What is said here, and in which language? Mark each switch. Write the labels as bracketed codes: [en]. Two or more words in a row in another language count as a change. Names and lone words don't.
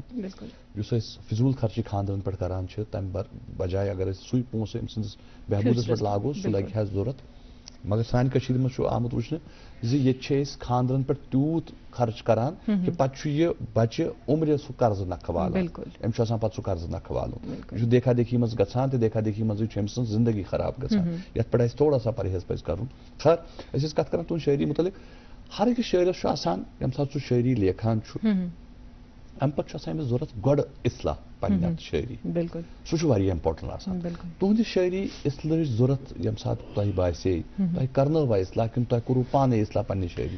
[ks] یُس أسۍ فضوٗل خرچی خاندرن پٮ۪ٹھ کران چھِ تمہِ بجاے اگر أسۍ سُے پونٛسہٕ أمۍ سٕنٛدِس بہبوٗدس پٮ۪ٹھ لاگو سُہ لگہِ ہا ضوٚرتھ. مگر سانہِ کٔشیٖرِ منٛز چھُ آمُت وٕچھنہٕ زِ ییٚتہِ چھِ أسۍ خاندرن پٮ۪ٹھ تیوٗت خرچ کران کہِ پتہٕ چھُ یہِ بچہِ عمرِ سُہ قرضہٕ نکھٕ والان. أمِس چھُ آسان پتہٕ سُہ قرضہٕ نکھٕ والُن. یہِ چھُ دیکھا دیکھی منٛز گژھان تہٕ دیکھا دیکھی منٛزٕے چھُ أمۍ سٕنٛز زندگی خراب گژھان یتھ پٮ۪ٹھ اَسہِ تھوڑا سا پرہیز پزِ کرُن. خیر أسۍ ٲسۍ کتھ کران تُہنٛد شٲعری متعلق. ہر أکِس شٲعرس چھُ آسان ییٚمہِ ساتہٕ سُہ شٲعری لیکھان چھُ امہِ پتہٕ چھُ آسان أمِس ضوٚرتھ گۄڈٕ اصلاح پننہِ اتھ شٲعری. سُہ چھُ واریاہ امپارٹنٹ آسان. تُہنٛدِ شٲعری اصلہٕچ ضوٚرتھ ییٚمہِ ساتہٕ تۄہہِ باسے تۄہہِ کرنٲوا اصلاح کِنہٕ تۄہہِ کوٚروٕ پانے اصلاح پننہِ شٲعری؟